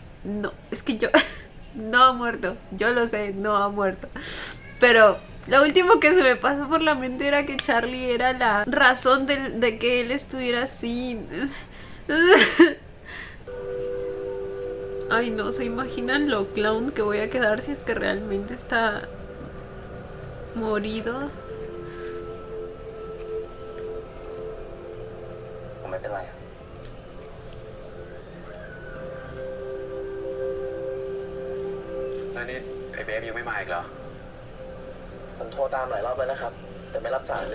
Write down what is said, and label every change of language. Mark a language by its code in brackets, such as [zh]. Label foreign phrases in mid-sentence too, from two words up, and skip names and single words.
[es] No, es que yo no ha muerto, yo lo sé, no ha muerto, pero lo último que se me pasó por la mente era que Charlie era la razón de que él estuviera así. Ay, no, ¿se imaginan lo clown que voy a quedar si es que realmente está morido? [th] ผมไม่เป็นไรอะ แล้วนี่ไอ้เบฟยังไม่มาอีกเหรอ ผมโทรตามหลายรอบแล้วนะครับ แต่ไม่รับสายเลย